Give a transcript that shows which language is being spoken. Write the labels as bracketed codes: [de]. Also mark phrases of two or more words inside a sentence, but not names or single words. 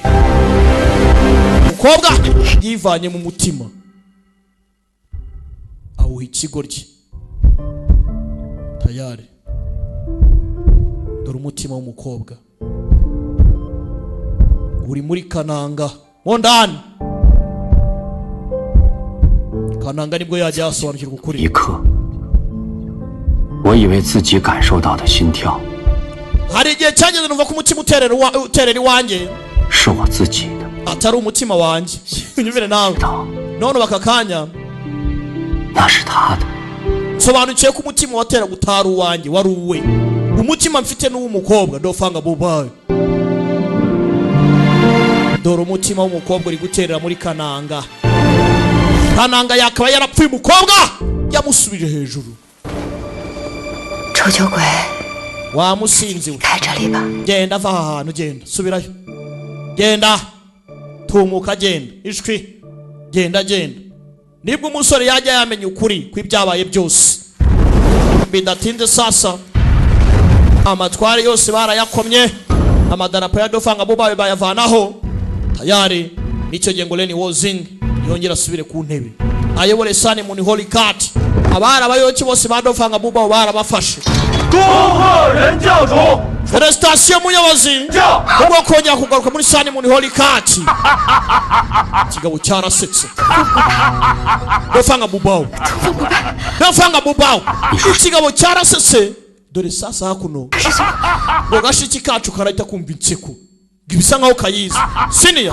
[rw] Umukobwa yivanye mu mutima awuha ikigoryi tayari. Dore umutima w'umukobwa uri muri Kananga mondani. Kananga nibwo yajya yasobanukirwa ukuri. [zh] 一刻，我以为自己感受到的心跳 [rw] hari igihe cyageze numva ko umutima uterera iwanjye [zh] 是我自己的， [rw] atari umutima wanjye. Unyumvire nawe none bakakanya [zh] 那是他的。 [rw] sobanukiye ko umutima watera gutara uwanjye wari uwe. Umutima mfite n'uw'umukobwa dofanga bubaye. Dore umutima w'umukobwa uri guterera muri Kananga. Kananga yakaba yarapfuye umukobwa yamusubije hejuru. [zh] 臭酒鬼， [rw] Wamusinzi we. [zh] 开这里吧。 [rw] Genda va ahantu genda subirayo. Genda tumuka genda ishwi genda genda. Nibwo umusore yajya yamenya ukuri kw'ibyabaye byose. Bidatinze sasa amatware yose barayakomye, amadarapo ya dofanga bubaye bayavanaho tayari. Nicyo gihe ngo Leni Wozing yongera asubire ku ntebe ayobore Sane Moon Holy Cart. Abari abayoboke bose ba dofanga bubaye barabafashe. [zh] 恭贺任教主， [rw] Felicitation muyobozi ubwo kongera kugaruka muri Sane Moon Holy Cart. Kigabo cyarasetse dofanga bubaye. Dofanga bubaye ikigabo cyarasetse. Dore sasa hakuno ngo gashiki kacu karahita kumva inseko gibisa nkaho kayizi siniya.